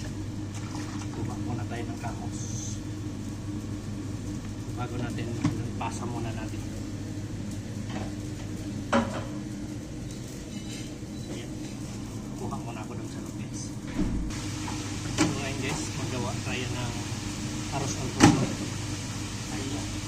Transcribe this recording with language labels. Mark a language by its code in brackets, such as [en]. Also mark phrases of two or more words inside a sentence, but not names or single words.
[tl] Kuha muna tayo ng kamos. Bago natin pasa muna natin. Ayan. Kuha muna ako dun sa loob guys. So ngayon guys, magawa tayo ng [es] arroz al fuego. [tl] Ayan.